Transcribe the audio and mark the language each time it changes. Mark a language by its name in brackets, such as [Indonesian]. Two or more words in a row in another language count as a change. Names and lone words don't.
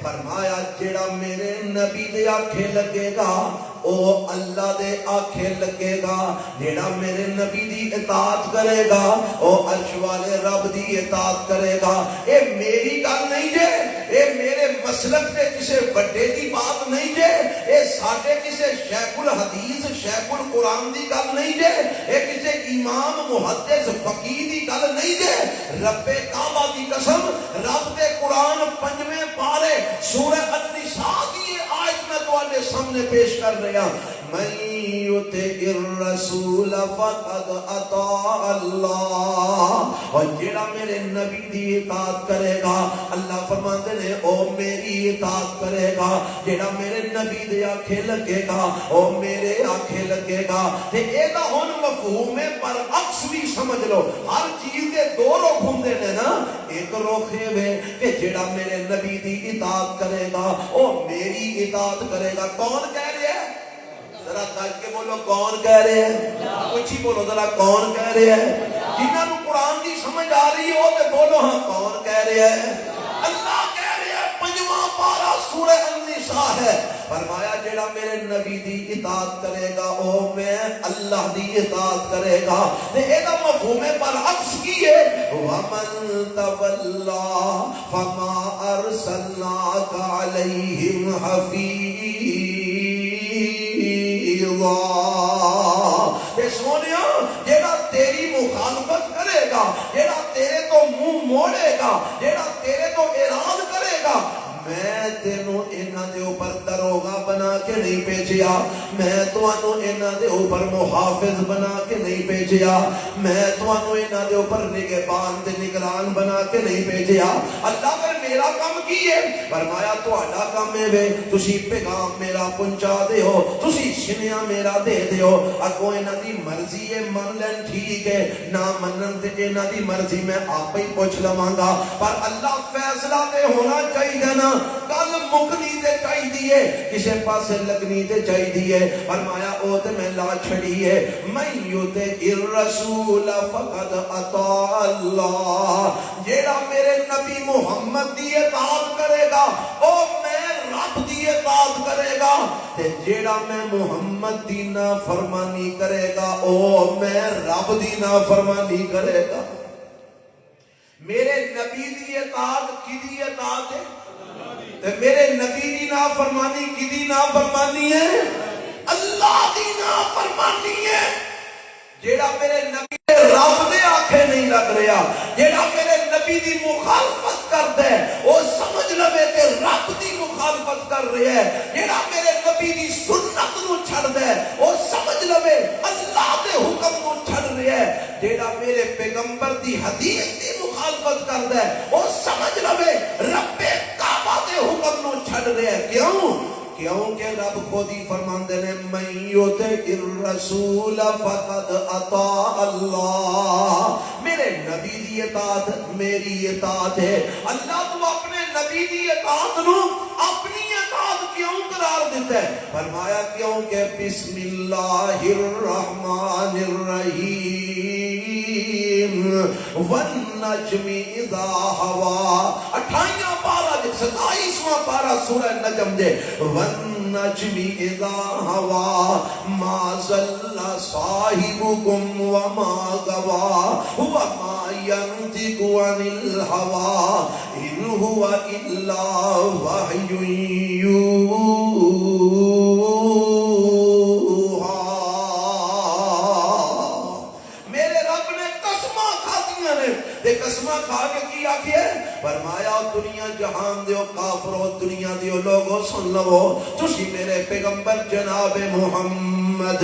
[Punjabi] فرمایا جیڑا میرے نبی دے آکھے لگے گا او اللہ دے آکھے لگے گا، جیڑا میرے نبی دی اطاعت کرے گا او عرش والے رب دی اطاعت کرے گا۔ اے میری گل نہیں جے، اے میرے مسلک دے کسے بڑے دی بات نہیں جے، اے ساڈے کسے شیخ الحدیث شیخ القرآن دی گل نہیں جے، اے کسے امام محدث فقیہ دی گل نہیں جے۔ رب کعبہ دی قسم، رب دے قرآن 5ویں پارے سورہ النساء دی آیت میں تواڈے سامنے پیش کر رہا، [Arabic] من یطع الرسول فقد اطاع اللہ، [Punjabi] اور جیڑا میرے نبی دی اطاعت کرے گا، اللہ فرماتے ہیں او میری اطاعت کرے گا، جیڑا میرے نبی دے آکھے لگے گا او میرے آکھے لگے گا۔ تے اے دا ہن مفہوم ہے برعکس بھی سمجھ لو، ہر چیز دے دو رخ ہوندے نے نا، ایک رخ ہے کہ جیڑا میرے نبی دی اطاعت کرے گا او میری اطاعت کرے گا۔ [Urdu] کون کہہ رہے ہیں؟ ذرا کر کے بولو کون کہہ رہے ہیں؟ کچھ ہی بولو ذرا کون کہہ رہے ہیں؟ [Punjabi] جنہاں نوں قرآن دی سمجھ آ رہی ہو تے بولو ہاں کون کہہ رہے ہیں؟ اللہ کہہ رہے ہیں، 5واں پارہ سورہ النساء ہے، فرمایا جیڑا میرے نبی دی اطاعت کرے گا او میں اللہ دی اطاعت کرے گا۔ تے اے دا مفہوم برعکس کی ہے، [Arabic] وَمَن تَوَلَّا فَمَا أَرْسَلْنَاكَ عَلَيْهِمْ حَفِيظًا۔ [Punjabi] اے سونیا جیڑا تیری مخالفت کرے گا، جیڑا تیرے تو منہ موڑے گا، جیڑا تیرے تو اعراض کرے گا، میں تینوں انہاں دے اوپر دروغہ بنا کے نہیں بھیجیا، میں تانوں انہاں دے اوپر محافظ بنا کے نہیں بھیجیا، میں تانوں انہاں دے اوپر نگہبان تے نگران بنا کے نہیں بھیجیا۔ اللہ پھر میرا کام کی ہے؟ فرمایا تہاڈا کام ہے وے تسی پیغام میرا پہنچا دے ہو، تسی سنیا میرا دے دے ہو، اگوں انہاں دی مرضی ہے من لین ٹھیک ہے، نہ منن تے انہاں دی مرضی میں آپ ہی پوچھ لواں گا، پر اللہ فیصلہ تے ہونا چاہیے نا، کل مکنی تے چاہیے، کسے پاسے لگنی تے چاہیے۔ فرمایا او تے میں لا چھڑی ہے، [Arabic] من یطع الرسول فقد اطاع اللہ، [Punjabi] جیڑا میرے نبی محمد دی اطاعت کرے گا او میں رب دی اطاعت کرے گا، تے جیڑا میں محمد دی نافرمانی کرے گا او میں رب دی نافرمانی کرے گا۔ میرے نبی دی اطاعت کی دی اطاعت ہے؟ میرے نبی دی نافرمانی کی دی نافرمانی ہے؟ اللہ دی نافرمانی ہے۔ جیڑا میرے نبی دے رب دے آنکھیں نہیں لگ رہا، جیڑا میرے نبی دی مخالفت کرتا ہے وہ سمجھ لوے کہ رب دی مخالفت کر رہا ہے، جیڑا میرے نبی دی سنت نو چھڑ دے وہ سمجھ لوے اللہ دے حکم نو چھڑ رہا ہے، جیڑا میرے پیغمبر دی حدیث دی مخالفت کرتا ہے وہ سمجھ لوے رب کعبہ دے حکم نو چھڑ رہا ہے۔ کیوں؟ کیونکہ رب خود ہی فرماندے نے [Arabic] من یطع الرسول فقد اطاع اللہ، [Punjabi] میرے نبی دی اطاعت میری اطاعت ہے۔ اللہ تو اپنے نبی دی اطاعت نو اپنی اطاعت کیوں قرار دیتا ہے؟ فرمایا کیونکہ [Arabic] بسم اللہ الرحمن الرحیم والنجم اذا [Punjabi] ہوا، 28واں پارہ 27واں پارہ سورہ نجم دے، [Arabic] والنجم اذا ہوا ما ضل صاحبکم وما غوا وما ينطق عن الهوى ان هو الا وحی یوحی۔ [Punjabi] میرے رب نے قسماں کھادیاں نے، تے قسماں کھا کے کی آکھے؟ فرمایا دنیا جہان دیو کافرو، دنیا دیو لوگو سن لو، تسی میرے پیغمبر جناب محمد